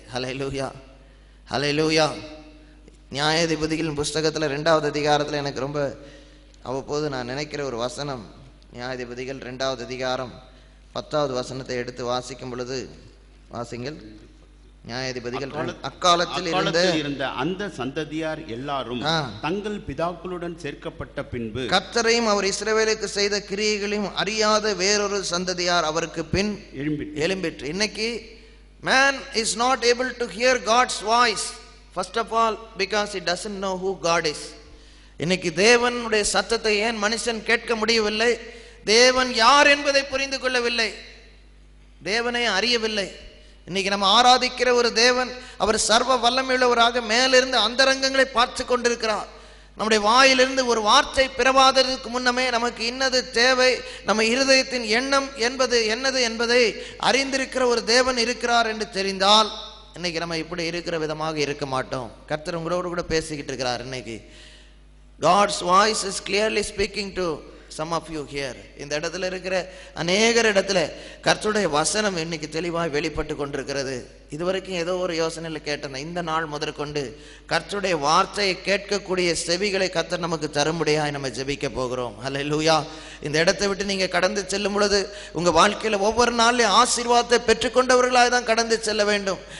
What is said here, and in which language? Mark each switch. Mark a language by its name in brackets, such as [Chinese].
[Tamil] ஹல்லேலூயா, ஹல்லேலூயா. நியாயாதிபதிகளின் புஸ்தகத்தில் 2வது அதிகாரத்தில் எனக்கு ரொம்ப அவ்வப்போது நான் நினைக்கிற ஒரு வசனம், நியாயாதிபதிகள் 2வது அதிகாரம் 10வது வசனத்தை எடுத்து வாசிக்கும் பொழுது, வாசிங்கள். நியாயாதிபதிகள் அக்காலத்தில் இருந்த அந்த சந்ததியார் எல்லாரும் தங்கள் பிதாக்களுடன் சேர்க்கப்பட்ட பின்பு கர்த்தரையும் அவர் இஸ்ரவேலுக்கு செய்த கிரியைகளையும் அறியாத வேறொரு சந்ததியார் அவருக்கு பின் எழும்பிற்று. [English] இன்னைக்கு man is not able to hear God's voice, first of all because he doesn't know who God is. [Tamil] இன்னைக்கு தேவனுடைய சத்தத்தை ஏன் மனுஷன் கேட்க முடியவில்லை? தேவன் யார் என்பதை புரிந்து கொள்ளவில்லை, தேவனை அறியவில்லை. இன்னைக்கு நம்ம ஆராதிக்கிற ஒரு தேவன், அவர் சர்வ வல்லமையுள்ளவராக மேலிருந்து அந்தரங்கங்களை பார்த்து கொண்டிருக்கிறார். நம்முடைய வாயிலிருந்து ஒரு வார்த்தை பிறவாததற்கு முன்னமே நமக்கு இன்னது தேவை, நம்ம இருதயத்தின் எண்ணம் என்பது என்னது என்பதை அறிந்திருக்கிற ஒரு தேவன் இருக்கிறார் என்று தெரிந்தால் இன்னைக்கு நம்ம இப்படி இருக்கிற விதமாக இருக்க மாட்டோம். கர்த்தர் உங்களோடு கூட பேசிக்கிட்டு இருக்கிறார். [English] இன்னைக்கு God's voice is clearly speaking to some of you here. [Tamil] இந்த இடத்துல இருக்கிற அநேகர் இடத்துல கர்த்தருடைய வசனம் இன்னைக்கு தெளிவாய் வெளிப்பட்டு கொண்டிருக்கிறது. இதுவரைக்கும் ஏதோ ஒரு யோசனையில் கேட்டேன், இந்த நாள் முதற்கொண்டு கர்த்தருடைய வார்த்தையை கேட்கக்கூடிய செவிகளை கர்த்தர் நமக்கு தரும்படியாய் நம்ம ஜெபிக்க போகிறோம். ஹல்லேலூயா. இந்த இடத்தை விட்டு நீங்க கடந்து செல்லும் பொழுது உங்க வாழ்க்கையில ஒவ்வொரு நாள்லையும் ஆசீர்வாதத்தை பெற்றுக்கொண்டவர்களாக தான் கடந்து செல்ல வேண்டும்.